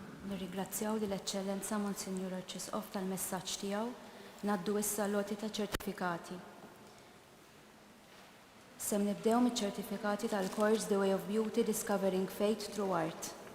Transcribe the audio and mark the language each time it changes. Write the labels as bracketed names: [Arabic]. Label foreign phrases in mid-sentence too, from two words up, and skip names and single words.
[Maltese] Nirringrazzjaw lill eċċellenza Monsignor Arċisqof tal-messaġġ tiegħu. Naddu issa loti ta' ċertifikati. Sem nibdew miċ-ċertifikati tal-kors The Way of Beauty Discovering Faith Through Art.